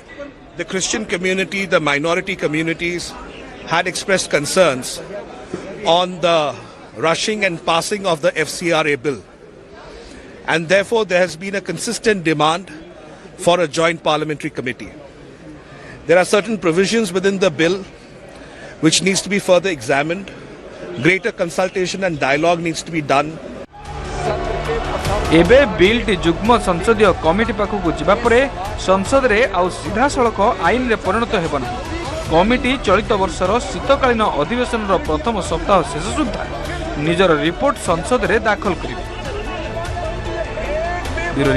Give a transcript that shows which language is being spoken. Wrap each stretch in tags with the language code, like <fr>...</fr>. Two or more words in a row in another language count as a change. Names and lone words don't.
<en>The Christian community, the minority communities had expressed concerns on the rushing and passing of the FCRA bill. And therefore, there has been a consistent demand for a joint parliamentary committee. There are certain provisions within the bill which needs to be further examined. Greater consultation and dialogue needs to be done.</en> <or>ଏବେ ବିଲ ଟି ଯୁଗ୍ମ ସଂସଦୀୟ କମିଟି ପାଖକ ଯିବା ପରେ ସଂସଦ ରେ ଆଉ ସିଧା ସଡ଼କ ଆଇନ ରେ ପରିଣତ ହେବନ। କମିଟି ଚଳିତ ବର୍ଷର ଶୀତକାଳୀନ ଅଧିବେଶନ ପ୍ରଥମ ସପ୍ତାହ ଶେଷ ସୁଦ୍ଧା ନିଜର ରିପୋର୍ଟ ସଂସଦ ରେ ଦାଖଲ କରିବେ।</or>